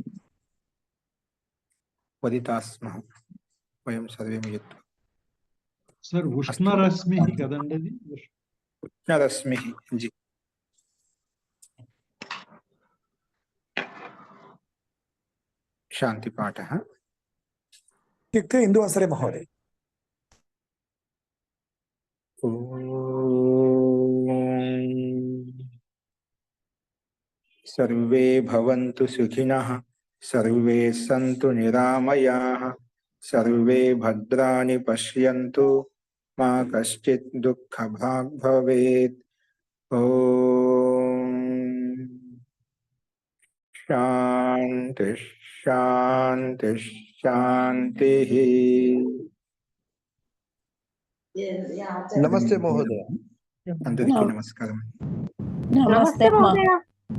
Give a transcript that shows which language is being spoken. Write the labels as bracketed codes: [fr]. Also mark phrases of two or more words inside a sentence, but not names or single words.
[sa] వదితాస్మః వయం సర్వే మిలిత్వా. [te] సార్ ఉష్ణరశ్మి కదండి అది? [sa] ఉష్ణరశ్మి జీ. శాంతి పాఠः ఇత్యుక్తే ఇందువాసరే మహోదయ. सर्वे भवन्तु सुखिनः, सर्वे सन्तु निरामयाः, सर्वे भद्राणि पश्यन्तु, मा कश्चित् दुःखभाग् भवेत्. ॐ शान्ति शान्ति शान्तिः. नमस्ते महोदय. [te] అందరికీ నమస్కారం. [sa] నమస్తే మహోదయ.